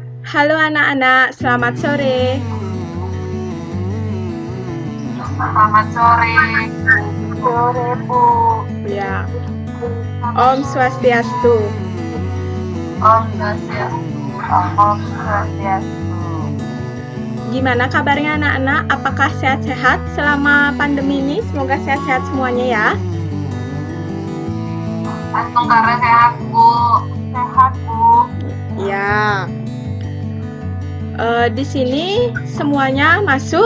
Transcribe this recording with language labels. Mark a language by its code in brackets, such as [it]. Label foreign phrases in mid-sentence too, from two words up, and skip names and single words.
[id] Halo anak-anak, selamat sore. Selamat sore. Sore, Bu. Ya, [ban] Om Swastiastu. Om Swastiastu. Om Swastiastu. [id] Gimana kabarnya anak-anak? Apakah sehat-sehat selama pandemi ini? Semoga sehat-sehat semuanya ya. Antung Kara sehat, Bu. Sehat, Bu. Ya. Di sini semuanya masuk.